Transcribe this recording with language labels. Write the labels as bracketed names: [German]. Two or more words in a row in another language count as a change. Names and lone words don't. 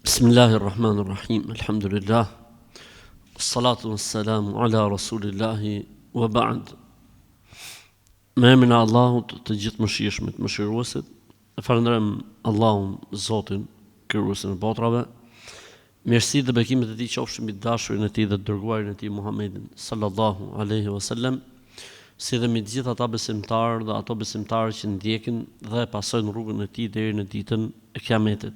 [Arabic] بسم الله الرحمن الرحيم. الحمد لله. الصلاة والسلام على رسول الله وبعد. [Albanian] Me emrin e Allahut të gjithë mëshirshmit, mëshiruesit, e falenderojmë Allahun, Zotin, krijuesin e botrave. Mirësi dhe bekimet e tij qofshin mbi dashurin e tij dhe dërguarin e tij Muhammedin [Arabic] صلى الله عليه وسلم, [Albanian] si dhe mbi të gjithë ata besimtarë dhe ato besimtarë që ndjekin dhe pasojnë rrugën e tij deri në ditën e Kiametit.